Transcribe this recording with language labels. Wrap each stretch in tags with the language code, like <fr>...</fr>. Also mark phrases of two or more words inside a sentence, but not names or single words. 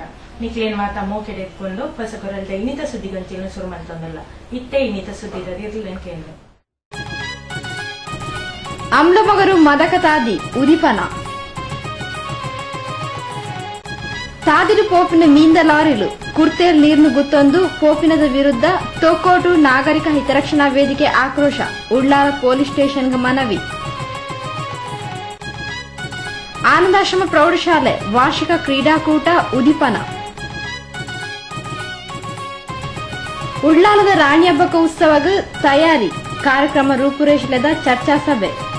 <tcy>ನಿಕ್ಲೇನ್ ಮಾತಾ ಮೋಕೆಡೆತ್ಕೊಂಡು ಹೊಸ ಕುರಲ್ದ ಇನ್ನಿತ ಸುದ್ದಿಗಂಚಿನ ಶುರು ಮಾಡ್ತಂದಲ್ಲ ಇತ್ತೇ ಇನ್ನಿತ ಸುದ್ದಿದ ಇರ್ಲೇನ್ ಕೇಂದ್ರ ಅಮ್ಲಮಗರು ಮದಕ ತಾದಿ ಉದಿಪನ ತಾದಿರು ಪೋಪಿನ ಮೀಂದ ಲಾರಿಲು ಕುರ್ತೇರ್ ನೀರ್ನು ಗುತ್ತೊಂದು ಪೋಪಿನದ ವಿರುದ್ಧ ತೊಕ್ಕೋಟು ನಾಗರಿಕ ಹಿತರಕ್ಷಣಾ ವೇದಿಕೆ ಆಕ್ರೋಶ ಉಳ್ಳಾಲ ಪೊಲೀಸ್ ಸ್ಟೇಷನ್ಗೆ ಮನವಿ. ಆನಂದಾಶ್ರಮ ಪ್ರೌಢಶಾಲೆ ವಾರ್ಷಿಕ ಕ್ರೀಡಾಕೂಟ ಉದಿಪನ. ಉಳ್ಳಾಲದ ರಾಣಿ ಹಬ್ಬಕ ಉತ್ಸವಗ ತಯಾರಿ ಕಾರ್ಯಕ್ರಮ ರೂಪುರೇಷೆಲೆದ ಚರ್ಚಾ ಸಭೆ.</tcy>